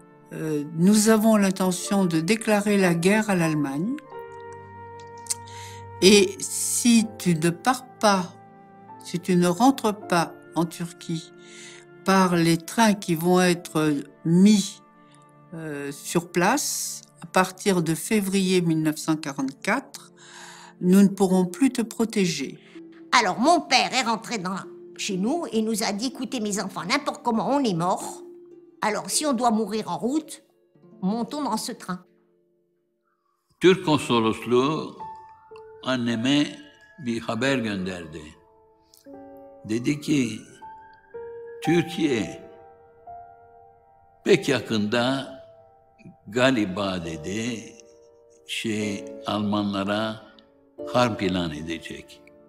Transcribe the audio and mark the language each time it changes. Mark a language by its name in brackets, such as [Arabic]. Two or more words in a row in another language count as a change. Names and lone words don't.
[French] nous avons l'intention de déclarer la guerre à l'Allemagne Et si tu ne pars pas, si tu ne rentres pas en Turquie par les trains qui vont être mis sur place à partir de février 1944, nous ne pourrons plus te protéger. Alors mon père est rentré chez nous et nous a dit, écoutez mes enfants, n'importe comment on est mort, alors si on doit mourir en route, montons dans ce train. [Turkish] Türk konsolosluğu anneme bir haber gönderdi. Dedi ki, Türkiye pek yakında galiba dedi, Almanlara harp ilan edecek.